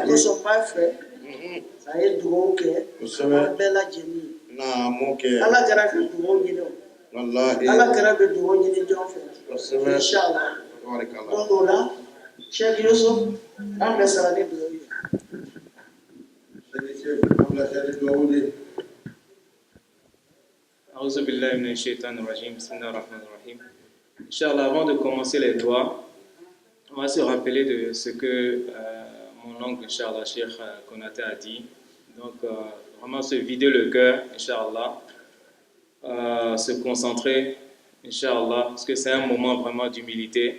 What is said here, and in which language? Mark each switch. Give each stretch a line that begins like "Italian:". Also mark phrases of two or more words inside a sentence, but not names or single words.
Bambara: kosɔn b'a fɛ a ye dugawu kɛ an bɛɛ lajɛlen ye ala kɛra bɛ dugawu ɲini o ala kɛra bɛ dugawu ɲini jɔn fɛ inshallah donc o la Cheikh Yusuf an bɛ sara ni dugawu ye
Arabic: أعوذ بالله من الشيطان الرجيم بسم الله الرحمن الرحيم.
French: Inch'Allah, avant de commencer les doigts, on va se rappeler de ce que mon oncle, Inch'Allah, Cheikh Konaté a dit. Donc, vraiment se vider le cœur, Inch'Allah, se concentrer, Inch'Allah, parce que c'est un moment vraiment d'humilité.